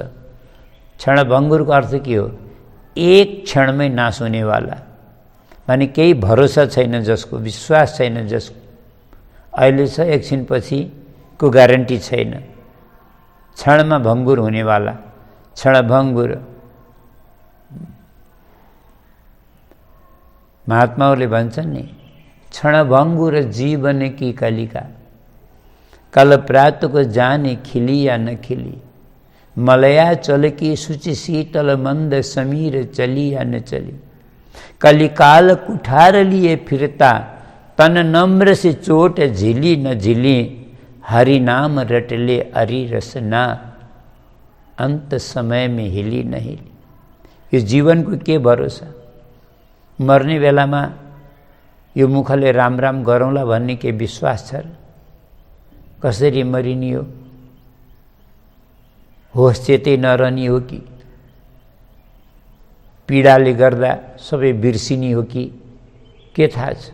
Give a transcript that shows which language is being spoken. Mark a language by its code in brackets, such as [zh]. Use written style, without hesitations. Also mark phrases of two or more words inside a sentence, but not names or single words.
[ne] क्षणभङ्गुरको अर्थ के हो? एक क्षणमै नाश हुनेवाला, माने केही भरोसा छैन जसको, विश्वास छैन जसको, अहिले छ एकछिनपछिको ग्यारेन्टी छैन। क्षणमा भङ्गुर हुनेवाला, क्षणभङ्गुर। महात्माहरूले भन्छन् नि, [hi] क्षणभङ्गुर जीवन की कलिका, कल प्रात को जाने खिली या न खिली, मलया चल की सूचि शीतल मंद समीर चली या न चली, कलिकाल कुठार लिए फिरता तन नम्र से चोट झिली न झिली, हरि नाम रटले अरि रसना, अंत समय में हिली न हिली। [ne] यो जीवनको के भरोसा? मर्ने बेलामा यो मुखले राम राम गरौँला भन्ने के विश्वास छ र? कसरी मरिने हो? होस चेतै नरहने हो कि पीडाले गर्दा सबै बिर्सिने हो कि के थाहा छ?